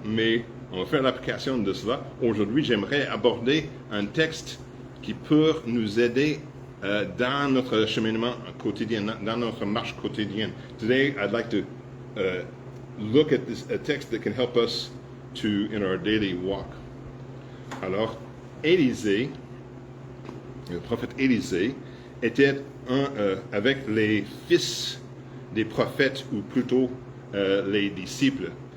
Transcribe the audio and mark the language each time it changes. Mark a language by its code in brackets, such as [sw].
[fr] Mais on va faire l'application de cela. Aujourd'hui, j'aimerais aborder un texte qui peut nous aider dans notre cheminement quotidien, dans notre marche quotidienne. [en] Today, I'd like to look at a text that can help us in our daily walk. [fr] Alors, Élisée, le prophète Élisée, était avec les fils des prophètes, ou plutôt les disciples.